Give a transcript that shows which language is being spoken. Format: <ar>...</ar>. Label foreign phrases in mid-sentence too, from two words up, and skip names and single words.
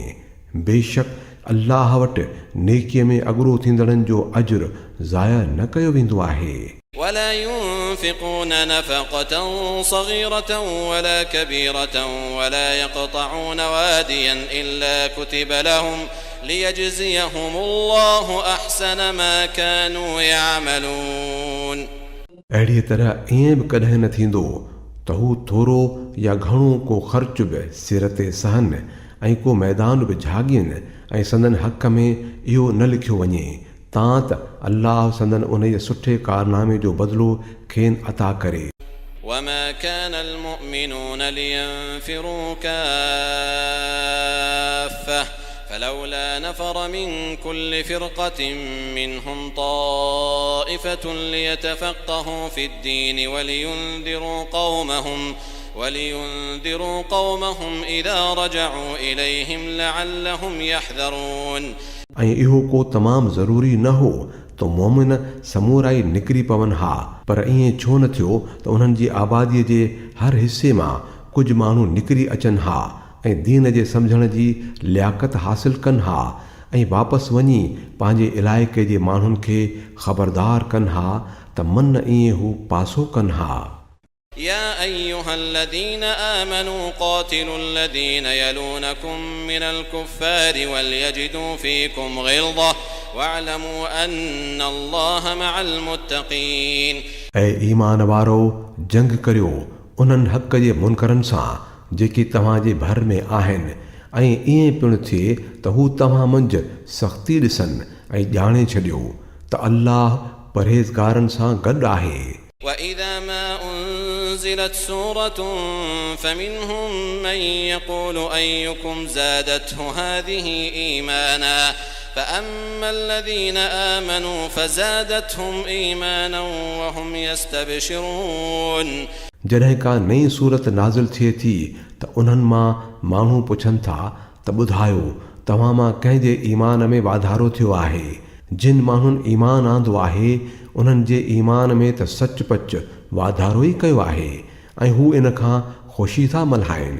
<sd>बेशक अल्लाह वटि नेकीअ में अॻिरो थींदड़नि जो अजुर ज़ाया न कयो वेंदो आहे।</sd> <ar>ولا ينفقون نفقة صغيرة ولا كبيرة ولا يقطعون واديا إلا كتب لهم ليجزيهم الله أحسن ما كانوا يعملون।</ar> <sd>अहिड़ीअ तरह ईअं बि कॾहिं न थींदो त हू थोरो या घणो को ख़र्च बि सिर ते सहनि ऐं को मैदान बि झाॻियनि ऐं संदन हक़ में इहो न लिखियो वञे तां त अल्लाह संदन उन जे सुठे कारनामे जो बदिलो खेनि अता करे।</sd> <ar>وما كان المؤمنون لينفروا كافة فلولا نفر من كل فرقة منهم طائفة ليتفقهوا في الدين ولينذروا قومهم إذا رجعوا إليهم لعلهم يحذرون।</ar> <sd>ऐं इहो को तमामु ज़रूरी न हो त मोमिन समूराई निकिरी पवनि हा, पर ईअं छो न थियो त उन्हनि जी आबादीअ जे हर हिसे मां कुझु माण्हू निकिरी अचनि हा ऐं दीन जे सम्झण जी लियाकत हासिल कनि हा ऐं वापसि वञी पंहिंजे इलाइक़े जे माण्हुनि खे ख़बरदार कनि हा त मन ईअं हू पासो कनि हा।</sd> <ar>يا أيها الذين آمنوا قاتلوا الذين يلونكم من الكفار وليجدوا فيكم غلظة واعلموا أن الله مع المتقين।</ar> <sd>ऐं ईमान वारो जंग करियो उन्हनि हक़ जे मुनकरनि सां जेके तव्हांजे भर में आहिनि ऐं ईअं पिणु थिए त हू तव्हां मंझि सख़्ती ॾिसनि ऐं ॼाणे छॾियो त अल्लाह परहेज़गारनि सां गॾु आहे।</sd> <ar>وإذا ما أنزلت سورة فمنهم من يقول أيكم زادته هذه إيمانا فأما الذين آمنوا فزادتهم إيمانا وهم يستبشرون</ar> <sd>जॾहिं का नई सूरत नाज़िल थिए थी त उन्हनि मां माण्हू पुछनि था त ॿुधायो तव्हां मां कंहिंजे ईमान में वाधारो थियो आहे। जिन माण्हुनि ईमान आंदो आहे उन्हनि जे ईमान में त सचपच वाधारो ई कयो आहे ऐं हू इन खां ख़ुशी था मल्हाइनि।</sd>